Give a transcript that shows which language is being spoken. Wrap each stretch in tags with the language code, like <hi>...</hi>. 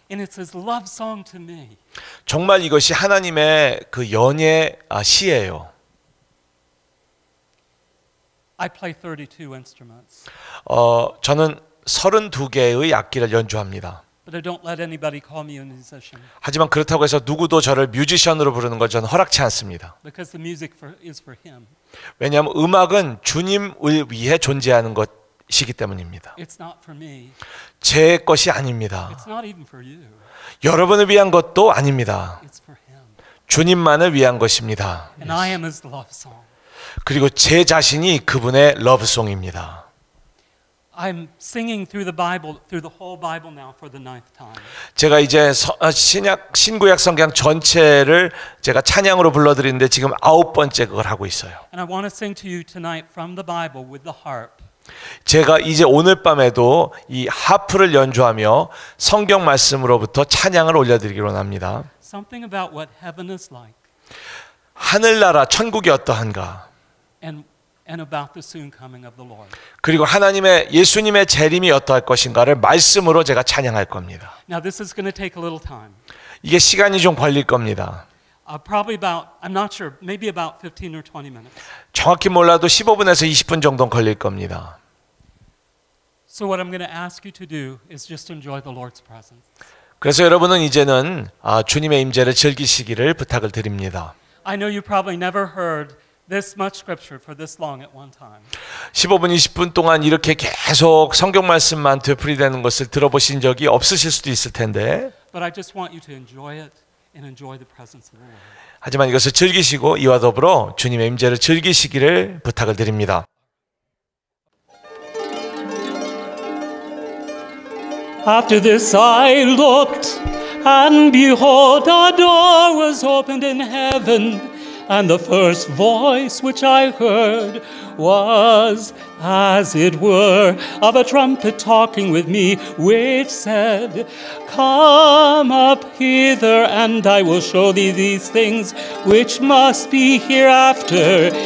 <en>And it's his love song to me.</en> <ko>정말 이것이 하나님의 그 연의 시예요.</ko> <en>I play 32 instruments.</en> <ko>저는 32개의 악기를 연주합니다.</ko> <en>But I don't let anybody call me a musician.</en> <ko>하지만 그렇다고 해서 누구도 저를 뮤지션으로 부르는 걸 저는 허락치 않습니다.</ko> <en>Because the music is for him.</en> <ko>왜냐하면 음악은 주님을 위해 존재하는 것이기 때문입니다.</ko> <en>It's not for me.</en> <ko>제 것이 아닙니다.</ko> <en>It's not even for you.</en> <ko>여러분을 위한 것도 아닙니다.</ko> <en>It's for him.</en> <ko>주님만을 위한 것입니다.</ko> <en>And I am his love song.</en> <ko>그리고 제 자신이 그분의 러브송입니다.</ko> <en>I'm singing through the Bible, through the whole Bible now for the 9th time.</en> <ko>제가 이제 신구약 성경 전체를 제가 찬양으로 불러드리는데 지금 9번째 그걸 하고 있어요.</ko> <en>And I want to sing to you tonight from the Bible with the harp.</en> <ko>제가 이제 오늘 밤에도 이 하프를 연주하며 성경 말씀으로부터 찬양을 올려드리기로 합니다.</ko> <en>Something about what heaven is like.</en> <ko>하늘나라 천국이 어떠한가.</ko> <en>And about the soon coming of the Lord.</en> <ko>그리고 예수님의 재림이 어떠할 것인가를 말씀으로 제가 찬양할 겁니다.</ko> <en>Now this is going to take a little time.</en> <ko>이게 시간이 좀 걸릴 겁니다.</ko> <en>Probably about, I'm not sure, maybe about 15 or 20 minutes.</en> <ko>정확히 몰라도 15분에서 20분 정도 걸릴 겁니다.</ko> <en>So what I'm going to ask you to do is just enjoy the Lord's presence.</en> <ko>그래서 여러분은 이제는 주님의 임재를 즐기시기를 부탁을 드립니다.</ko> <en>I know you probably never heard this much scripture for this long at one time.</en> <ko>15분, 20분 동안 이렇게 계속 성경 말씀만 되풀이되는 것을 들어보신 적이 없으실 수도 있을 텐데</ko> <en>But I just want you to enjoy it and enjoy the presence of the Lord.</en> <ko>하지만 이것을 즐기시고 이와 더불어 주님의 임재를 즐기시기를 부탁을 드립니다.</ko> <en>After this I looked, and behold, a door was opened in heaven, and the first voice which I heard was, as it were, of a trumpet talking with me, which said, Come up hither, and I will show thee these things which must be hereafter.</en>